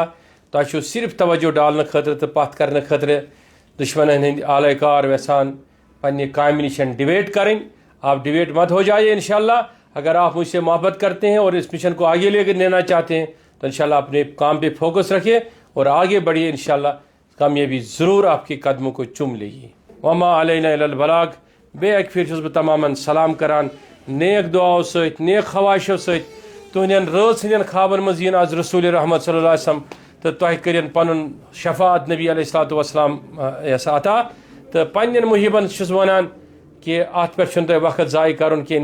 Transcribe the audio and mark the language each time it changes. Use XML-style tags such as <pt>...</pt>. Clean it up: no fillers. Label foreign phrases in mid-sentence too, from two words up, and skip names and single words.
<ks>تۄہہِ چھُو صرف توجہ ڈالنہٕ خٲطرٕ تہٕ پتھ کرنہٕ خٲطرٕ دشمنن ہٕنٛدۍ آلے کار یژھان پننہِ کامہِ نِش ڈِویٹ کرٕنۍ.</ks> <ur>آپ ڈیویٹ مت ہو جائیے انشاءاللہ. اگر آپ مجھ سے محبت کرتے ہیں اور اس مشن کو آگے لے کر لینا چاہتے ہیں تو انشاءاللہ اپنے کام پہ فوکس رکھیے اور آگے بڑھیے. انشاءاللہ کامیابی ضرور آپ کے قدموں کو چوم لے گی.</ur> <ar>وما علینا الا البلاغ.</ar> <ks>بے ایک پھر چھُس بہٕ تمامن سلام کران نیک دعاو سۭتۍ نیک خواہشو سۭتۍ تُہنٛدٮ۪ن رٲژ ہٕنٛدٮ۪ن خوابن منٛز یِن آز رسول رحمت</ks> <ar>صلی اللہ علیہ وسلم</ar> <ks>تہٕ تۄہہِ کٔرِن پنُن شفاعت نبی</ks> <ar>علیہ الصلوۃ والسلام</ar> <ks>عطا. تہٕ پننٮ۪ن محبن چھُس ونان کہ ات پہ چھُنہٕ تۄہہِ وقت ضایع کرُن کینٛہہ.</ks>